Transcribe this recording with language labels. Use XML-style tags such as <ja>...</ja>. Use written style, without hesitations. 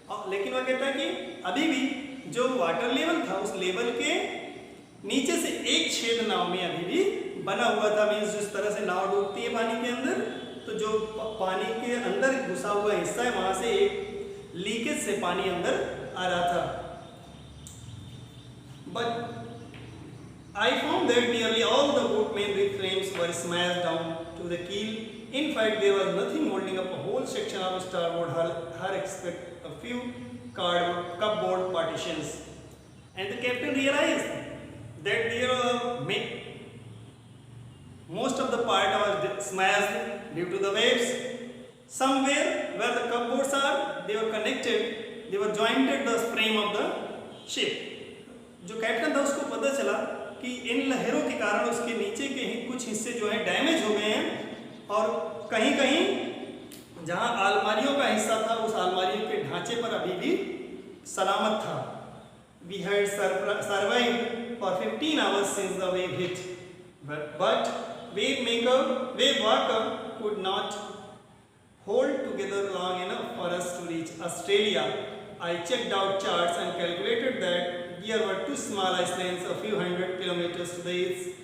<hi>लेकिन वह कहता है कि अभी भी जो वाटर लेवल था, उस लेवल के नीचे से एक छेद नाव में अभी भी बना हुआ था। मीन्स जिस तरह से नाव डूबती है पानी के अंदर, तो जो पानी के अंदर घुसा हुआ हिस्सा है, वहां से एक लीकेज से पानी अंदर आ रहा था।</hi> <en>But I found that nearly all the boatmen rig frames were smashed down to the keel. In fact, there was nothing holding up a whole section of starboard hull except a few cupboard partitions. And the captain realized that there most of the part was smashed due to the waves. Somewhere where the cupboards are, they were connected, they were jointed the frame of the ship.</en> <hi>जो captain था उसको पता चला कि इन लहरों के कारण उसके नीचे के कुछ हिस्से जो है डैमेज हो गए हैं, और कहीं कहीं जहां अलमारियों का हिस्सा था, उस अलमारियों के ढांचे पर अभी भी सलामत था।</hi> <en>We had survived for 15 hours since the wave hit, but wave walker could not hold together long enough for us to reach Australia. I checked out charts and calculated that there were 2 small islands a few hundred kilometers to the east.</en>